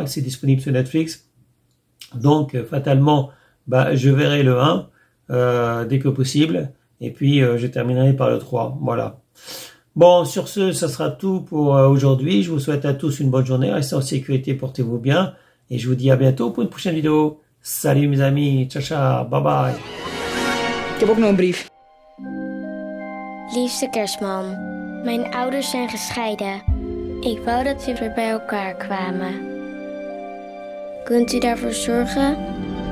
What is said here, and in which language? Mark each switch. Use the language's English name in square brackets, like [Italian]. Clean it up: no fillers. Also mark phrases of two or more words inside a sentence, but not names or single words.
[French] C'est disponible sur Netflix. Donc, fatalement, je verrai le 1 dès que possible. Et puis, je terminerai par le 3. Voilà. Bon, sur ce, ça sera tout pour aujourd'hui. Je vous souhaite à tous une bonne journée. Restez en sécurité, portez-vous bien. Et je vous dis à bientôt pour une prochaine vidéo. Salut mes amis. [Italian] Ciao, ciao. [English] Bye bye. [Dutch] Ik heb ook nog een brief. Liefste Kerstman, mijn ouders zijn gescheiden. Ik wou dat we weer bij elkaar kwamen. Kunt u daarvoor zorgen